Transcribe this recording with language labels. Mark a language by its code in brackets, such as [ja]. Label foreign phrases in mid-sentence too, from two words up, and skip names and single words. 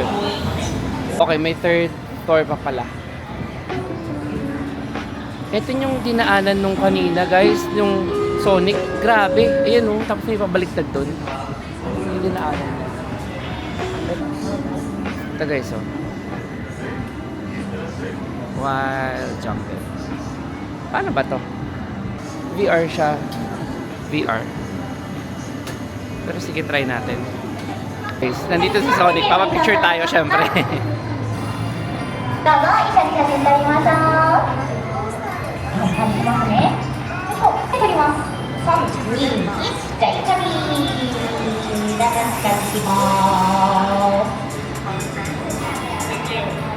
[tl] Okay, may [en] third floor [tl] pa pala. Ito yung dinaanan nung kanina guys, yung Sonic, grabe. Ayan o, tapos may pabaliktad doon. Yung dinaanan. Ito guys o. [en] While jumping. [tl] Paano ba to? VR siya. VR. Pero sige, try natin. Guys, nandito si Sonic. Papapicture tayo syempre. [ja] どうぞ一緒に写真撮りましょう。はい、撮りますね。はい、撮ります。3、2、1、じゃあ、イチャリー。だから近づきます。